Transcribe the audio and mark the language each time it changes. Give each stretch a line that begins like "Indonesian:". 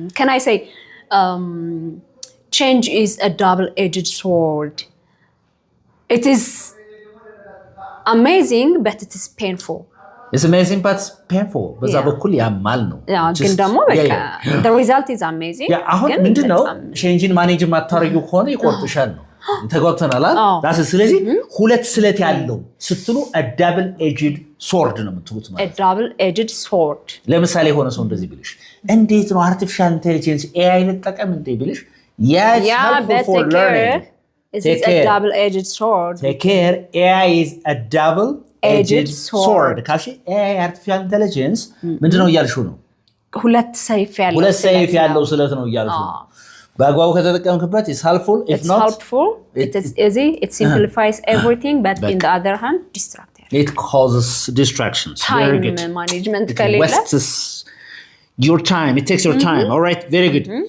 English: can I say change is a double-edged sword it is amazing but it is painful it's amazing but it's painful
Amharic: በዛ በኩል ያማል ነው ግን ደግሞ በቃ
English: the result is amazing
Amharic: አሁን ምንድነው change-ን manage ማታረጊው ከሆነ ይቆርጥሻል ነው ተጓብተናል ዳስ ስለዚህ ሁለት ስለት ያለው ስትሉ
English: a double-edged sword
Amharic: ነው የምትሉት ማለት
English: a double-edged sword
Amharic: ለምሳሌ ሆነ ሰው እንደዚህ ቢልሽ እንዴት ነው artificial intelligence AI ልጠቀም እንዴ ቢልሽ
English: for learning it's a double-edged sword take care AI is a double-edged sword ካሽ AI artificial intelligence
Amharic: ምንድነው እያልሽው ነው ሁለት ሰይፍ ያለው ስለት ነው እያልሽው ነው በአግባቡ ከተጠቀምክበት
English: is helpful if it's not helpful it is easy it simplifies everything but in the other hand distracting it causes distractions time management it wastes your time it takes your time all right very good